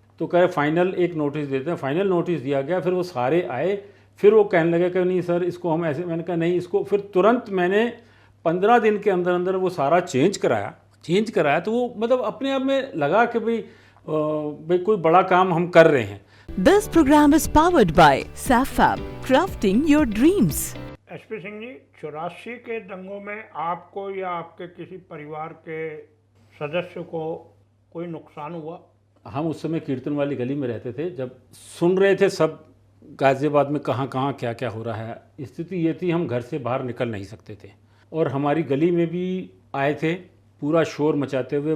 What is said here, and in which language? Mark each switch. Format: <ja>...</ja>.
<hi>तो कह रहे फाइनल एक नोटिस देते हैं। फाइनल नोटिस दिया गया, फिर वो सारे आए, फिर वो कहने लगे कि नहीं सर इसको हम ऐसे। मैंने कहा नहीं इसको, फिर तुरंत मैंने 15 दिन के अंदर अंदर वो सारा चेंज कराया। तो वो मतलब अपने आप में लगा कि भाई कोई बड़ा काम हम कर रहे हैं।</hi> <en>This program is powered by SAFAB, crafting your dreams.</en> <hi>SP Singh ji, 84 के दंगों में आपको या आपके किसी परिवार के सदस्य को कोई नुकसान हुआ? हम उस समय कीर्तन वाली गली में रहते थे। जब सुन रहे थे सब गाज़ियाबाद में कहाँ कहाँ क्या क्या हो रहा है। स्थिति ये थी, हम घर से बाहर निकल नहीं सकते थे, और हमारी गली में भी आए थे पूरा शोर मचाते हुए।</hi>